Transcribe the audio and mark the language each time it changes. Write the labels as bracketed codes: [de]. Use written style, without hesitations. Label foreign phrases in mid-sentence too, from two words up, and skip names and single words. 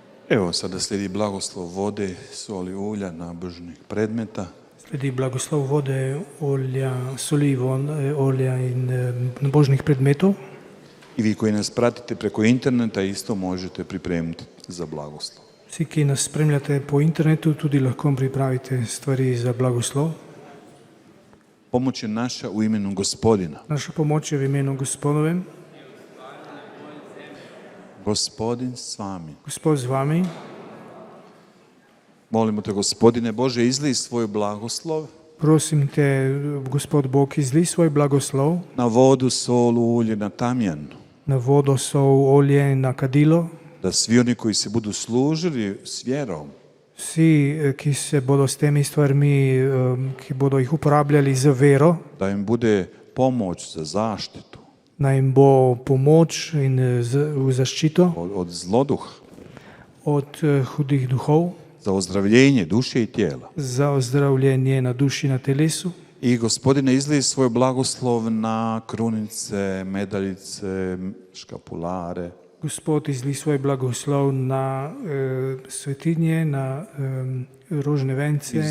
[hr] Evo, sada slijedi blagoslov vode, soli, ulja, nabožnih predmeta. [sl] Sledi blagoslov vode, olja, soli, olja in nabožnih predmetov. [hr] I vi koji nas pratite preko interneta isto možete pripremiti za blagoslov. [sl] Vsi, ki nas spremljate po internetu, tudi lahko pripravite stvari za blagoslov. [hr] Pomoć je naša u imenu Gospodina. [sl] Naša pomoč je v imenu Gospodovem. [hr] Gospodin s vami. [sl] Gospod z vami. [hr] Molimo te, Gospodine Bože, izlij svoj blagoslov [sl] Prosim te, Gospod Bog, izli svoj blagoslov [hr] na vodu, sol, ulje, na tamjan. [sl] na vodo, sol, olje in na kadilo. [hr] Da svi oni koji se budu služili s vjerom, [sl] Vsi, ki se bodo s temi stvarmi, ki bodo jih uporabljali za vero, [hr] da im bude pomoć za zaštitu [sl] naj jim bo pomoč in v zaščito [hr] od zloduha, [sl] od hudih duhov, [hr] za ozdravljenje duše i tijela. [sl] za ozdravljenje na duši, na telesu. [hr] I Gospodine, izlij svoj blagoslov na krunice, medaljice, škapulare, [sl] Gospod, izli svoj blagoslov na svetinje, na rožne vence, na